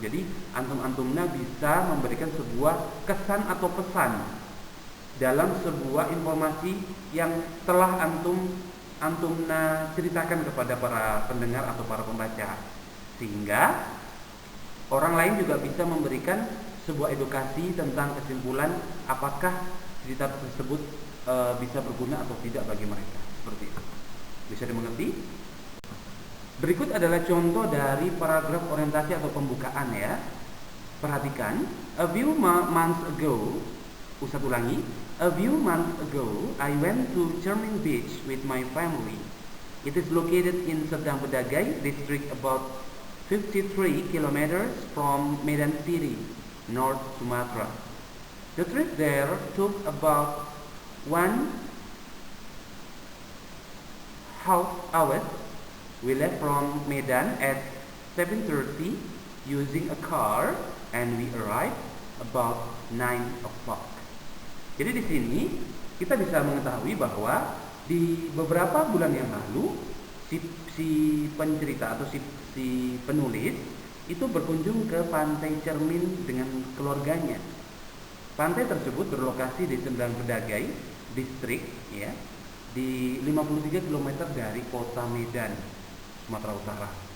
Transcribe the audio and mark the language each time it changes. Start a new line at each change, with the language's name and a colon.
Indonesian: Jadi antum-antumna bisa memberikan sebuah kesan atau pesan dalam sebuah informasi yang telah antumna ceritakan kepada para pendengar atau para pembaca, sehingga orang lain juga bisa memberikan sebuah edukasi tentang kesimpulan apakah cerita tersebut bisa berguna atau tidak bagi mereka. Seperti itu. Bisa dimengerti? Berikut adalah contoh dari paragraf orientasi atau pembukaan, ya. Perhatikan.
English: A few months ago,
Indonesian: Ustaz ulangi.
English: A few months ago, I went to Cermin Beach with my family. It is located in Sedang Bedagai district, about 53 kilometers from Medan City, North Sumatra. The trip there took about 1.5 hours. We left from Medan at 7:30 using a car and we arrived about 9 o'clock.
Indonesian: Jadi di sini kita bisa mengetahui bahwa di beberapa bulan yang lalu si pencerita atau si penulis itu berkunjung ke Pantai Cermin dengan keluarganya. Pantai tersebut berlokasi di Sedang Bedagai distrik, ya, di 53 km dari kota Medan, Sumatera Utara.